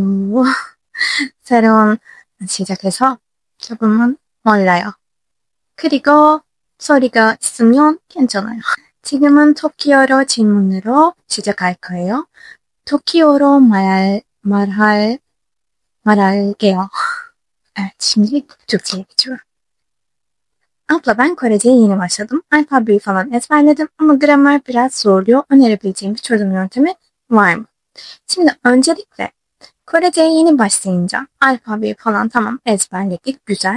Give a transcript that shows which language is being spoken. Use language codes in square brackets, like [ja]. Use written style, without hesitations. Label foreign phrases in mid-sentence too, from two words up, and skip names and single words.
[ko] 새로운 시작해서 조금은 몰라요. 그리고 소리가 있으면 괜찮아요. 지금은 터키어로 질문으로 시작할 거예요. 터키어로 말할게요. [tr] Evet, şimdi Türkçe'ye geçiyorum. Abla ben Korece'ye yeni başladım. Alfabeyi falan ezberledim ama gramer biraz zorluyor. Önerebileceğim bir çözüm yöntemi var mı? Şimdi öncelikle Korece'ye yeni başlayınca alfabeyi falan tamam ezberledik, güzel.